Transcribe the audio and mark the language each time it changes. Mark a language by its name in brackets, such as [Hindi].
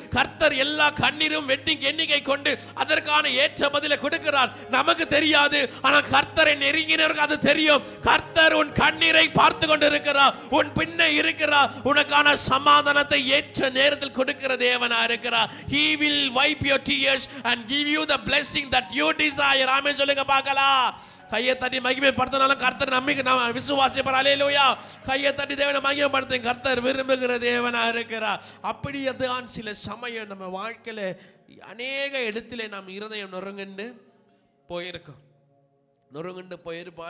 [Tamil] கர்த்தர் எல்லா கண்ணீரும் எண்ணிக்கை கொண்டு அதற்கான ஏற்ற பதிலை கொடுக்கிறார். நமக்கு தெரியாது, ஆனா கர்த்தரை நெருங்கினருக்கு அது தெரியும். கர்த்தர் உன் கண்ணீரை பார்த்து கொண்டு இருக்கிறார், உன் பின்னே இருக்கிறார், உனக்கான சமாதானத்தை ஏற்ற நேரத்தில் கொடுக்கிற தேவனா இருக்கிறார். [English] he will wipe your tears and give you the blessing that you desire. [Tamil] ஆமென் சொல்லுங்க பார்க்கலாம். கையை தட்டி மகிமைப்படுத்தினால கர்த்தர் நம்பிக்கை நாம் விசுவாசிப்போம். அல்லேலூயா. கையை தட்டி தேவனை மகிமைப்படுத்த கர்த்தர் விரும்புகிற தேவனா இருக்கிறார். அப்படியே தான் சில சமயம் நம்ம வாழ்க்கையில அநேக இடத்துல நாம் இருதயம் நொறுங்குண்டு போயிருக்கோம். நொறுங்குண்டு போயிருப்போம்.